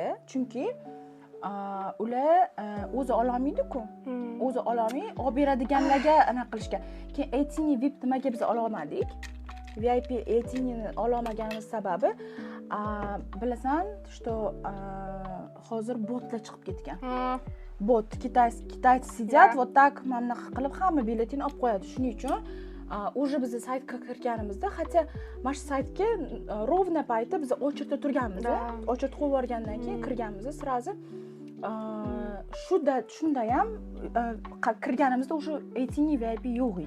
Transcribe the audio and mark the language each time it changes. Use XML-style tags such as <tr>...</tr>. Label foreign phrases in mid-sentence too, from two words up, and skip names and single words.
<uz>Chunki ular o'zi ololmaydi-ku. O'zi ololmay, olib beradiganlarga anaqa qilishgan. Keyin 18 VIP nimaga biz ololmadik? VIP 18 ni ololmaganimiz sababi bilasan, что hozir botlar chiqib ketgan. Bot</uz> <ru>китайцы сидят, вот так</ru> <uz>mana qilib hamma biletini olib qo'yadi. Shuning uchun уже biz saytga kirganimizda, hatto mana shu saytga rovna payti biz ochirda turganmiz. Ochirda qo'yib yuborgandan keyin kirganmiz, sразу shunda ham kirganimizda o'sha 18 VIP yo'q edi.</uz>